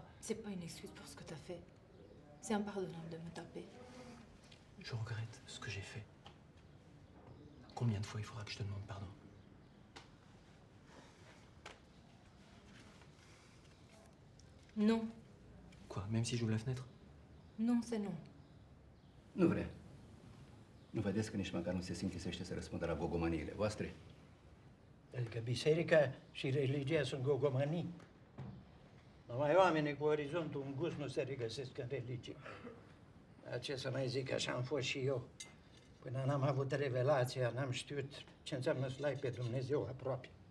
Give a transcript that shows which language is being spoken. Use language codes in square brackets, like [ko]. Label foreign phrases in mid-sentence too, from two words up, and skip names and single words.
[fr] C'est pas une excuse pour ce que t'as fait. C'est impardonnable de me taper. Je regrette ce que j'ai fait. Combien de fois il faudra que je te demande pardon? Non. Quoi, même si j'ouvre la fenêtre? Non, c'est non. [ro] Nu vrea. Nu vedeți că nici măcar nu se simțisește să răspundă la gogomaniile voastre? Adică biserica și religia sunt gogomanii. Numai oamenii cu orizontul îngust nu se regăsesc în religie. Dar ce să mai zic, așa am fost și eu. Până n-am avut revelația, n-am știut ce înseamnă să-L ai pe Dumnezeu aproape.